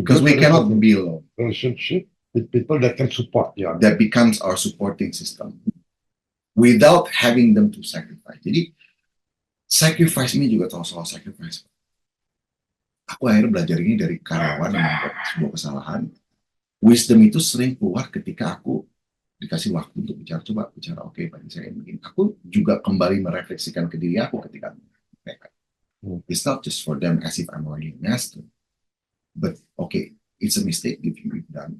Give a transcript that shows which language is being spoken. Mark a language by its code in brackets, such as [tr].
[en] Because we cannot be alone. Relationship with people that can support you. That becomes our supporting system without having them to sacrifice. [id] Jadi sacrifice ini juga tahu soal sacrifice. Aku akhirnya belajar ini dari karyawan yang membuat sebuah kesalahan. Wisdom itu sering keluar ketika aku dikasih waktu untuk bicara. Coba bicara, oke, bagi saya begini. Aku juga kembali merefleksikan ke diri aku ketika mereka. [en] It's not just for them as if I'm already a master. But okay, it's a mistake if you've done.